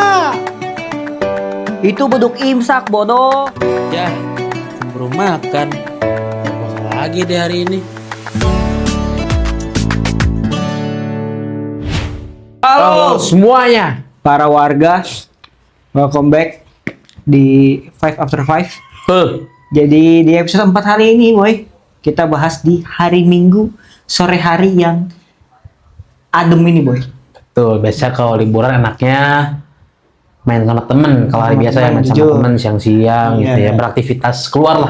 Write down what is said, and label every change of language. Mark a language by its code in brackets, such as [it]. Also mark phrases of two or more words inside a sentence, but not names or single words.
[id] Itu beduk imsak bodoh. Ya, belum makan. Apa lagi deh hari ini? Halo semuanya. Para warga, [en] welcome back [id] di 5 After 5. Jadi di episode 4 hari ini, boy, kita bahas di hari Minggu, sore hari yang adem ini, boy. Tuh, biasa kalau liburan enaknya main sama temen. Kalau hari biasa ya main sama jujur. temen siang-siang gitu ya, Iya. beraktivitas keluar lah.